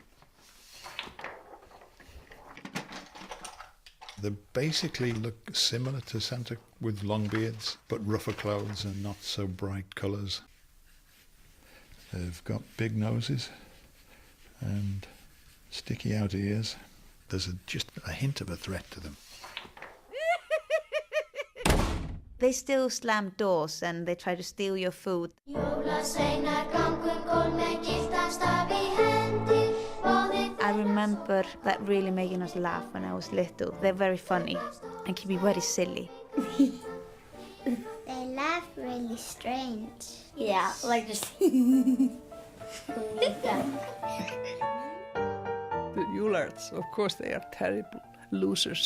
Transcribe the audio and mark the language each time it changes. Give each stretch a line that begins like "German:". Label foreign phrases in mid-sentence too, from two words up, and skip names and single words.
English: They basically look similar to Santa with long beards, but rougher clothes and not so bright colours. They've got big noses and sticky out ears. There's just a hint of a threat to them. They still slam doors and they try to steal your food.
Icelandic: Jólasveinar gangu með gylltan staf í hendi.
English: I remember that really making us laugh when I was little. They're very funny and can be very silly. They laugh really strange. Yeah, like just... The Yule Lads, of course, they are terrible losers.